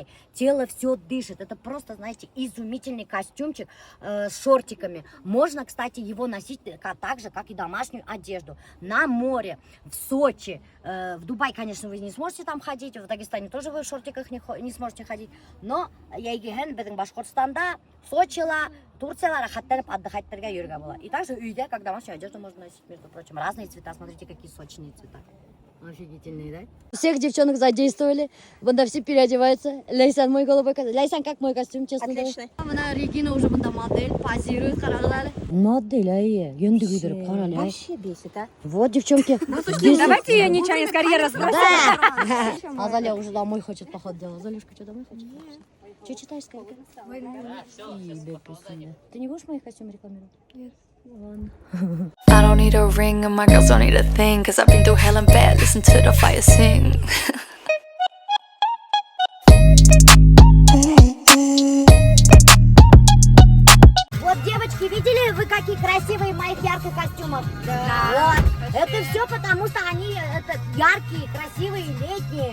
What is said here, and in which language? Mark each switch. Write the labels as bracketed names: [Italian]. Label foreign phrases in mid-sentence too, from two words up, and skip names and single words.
[Russian] Тело все дышит. Это просто, знаете, изумительный костюмчик с шортиками. Можно, кстати, его носить так же, как и домашнюю одежду. На море, в Сочи. В Дубай, конечно, вы не сможете там ходить. В Дагестане тоже вы в шортиках не сможете ходить. [Bashkir] Но ейген беден Башкортстанда, Сочила, Турция, рахаттанып отдыхательтерге йөргә була. [Russian] И также үйдә, как домашнюю одежду можно носить, между прочим. Разные цвета. Смотрите, какие сочные цвета. Офигительные, да? Всех девчонок задействовали. Бында все переодеваются. Ляйсан, мой голубой костюм. Ляйсан, как мой костюм, честно говоря? Отличный. Мына Регина уже бында модель, позирует, карагылары. Модель, ае. [Kazakh] Енді күйдіріп, қарали, ай. [Russian] Вообще бесит, а? Вот, девчонки. Давайте ее нечаянно с карьеры сбросим. Да. Азалия уже домой хочет, походу, делать. Залюшка, что, домой хочет? Что читаешь, сколько? Ты не будешь моих костюмов рекламировать? Нет. Ладно. [English] I don't need a ring and my girls don't need a thing, cause I've been through hell and bad, listen to the fire sing. [Russian] Вот, девочки, видели вы, какие красивые в моих ярких костюмах? Да. Вот. Это все потому, что они яркие, красивые, летние.